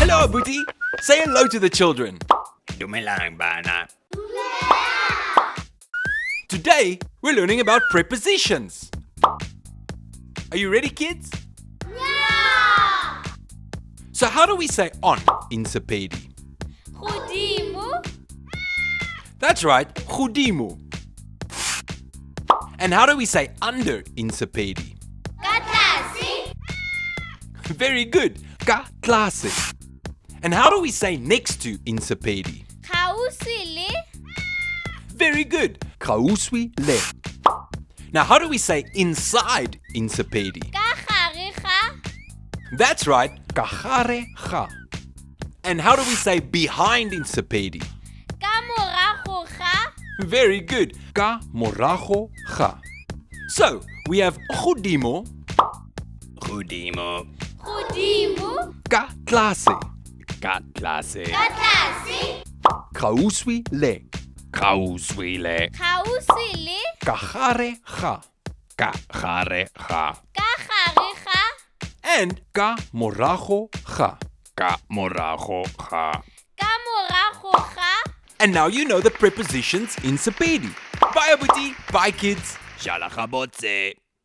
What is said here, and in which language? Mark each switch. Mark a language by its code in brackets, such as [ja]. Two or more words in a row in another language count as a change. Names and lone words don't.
[en] Abuti. Say hello to the children. [nso] Dumelang bana. [en] Today, we're learning about prepositions. Are you ready, kids? Yeah! So how do we say on in Sepedi? Godimo, That's right, godimo. And how do we say under in Sepedi? [nso] ka tlase, [en] Very good, [nso] ka tlase. [en] And how do we say next to in Sepedi? [nso] gaufi le, [en] Very good, [nso] gaufi le. [en] Now how do we say inside in Sepedi? [nso] ka gare ga, [en] That's right, [nso] ka gare ga. [en] And how do we say behind in Sepedi? [nso] ka morago ga, [en] Very good, [nso] ka morago ga. [en] So, we have godimo, Godimo. godimo, [nso] ka tlase, Ka tlase. ka tlase, gaufi le, Gaufi le. gaufi le, ka gare ga, Ka gare ga. ka gare ga, [en] and [nso] ka morago ga. Ka morago ga. ka morago ga. [en] And now you know the prepositions in Sepedi. Bye, Abuti. Bye, kids. [nso] Shala gabotse.